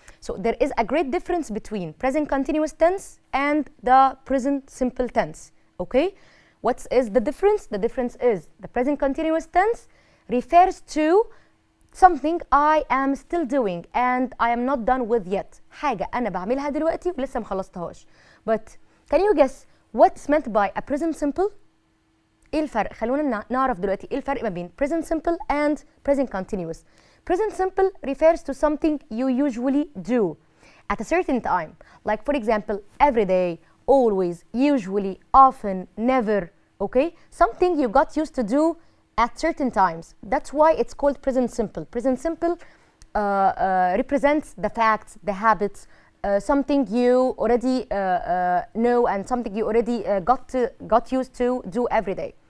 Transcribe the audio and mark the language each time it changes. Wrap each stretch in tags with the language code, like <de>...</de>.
<en>So there is a great difference between present continuous tense and the present simple tense, okay? What is the difference? The difference is the present continuous tense refers to something I am still doing and I am not done with yet.</en> <ar>حاجة أنا بعملها دلوقتي ولسه ما خلصتهاش.</ar> <en>But can you guess what's meant by a present simple?</en> <ar>ايه الفرق؟ خلونا نعرف دلوقتي ايه الفرق ما بين present simple and present continuous.</ar> <en>Present simple refers to something you usually do at a certain time. Like, for example, every day, always, usually, often, never, okay? Something you got used to do at certain times. That's why it's called present simple. Present simple represents the facts, the habits, something you already know and something you already got used to do every day.</en>